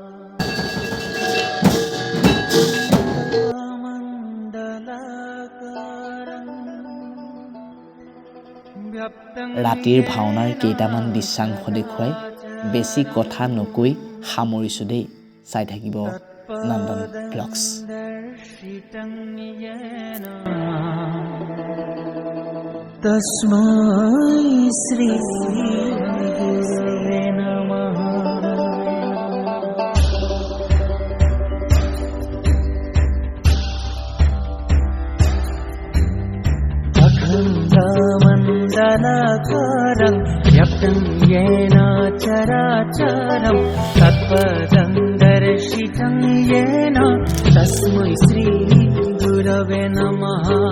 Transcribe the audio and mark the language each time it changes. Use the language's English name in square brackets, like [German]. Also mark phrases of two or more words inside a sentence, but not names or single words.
[Assamese] ৰাতিৰ ভাওনাৰ কেইটামান দৃশ্যাংশ দেখুৱাই বেছি কথা নকৈ সামৰিছোঁ দেই। চাই থাকিব নন্দন ভ্লগছ। [Sanskrit] तस्मै श्री गुरवे नमः। अखण्डमण्डलाकारं व्याप्तं येन चराचरं तत्पदं दर्शितं येन तस्मै श्री गुरवे नमः।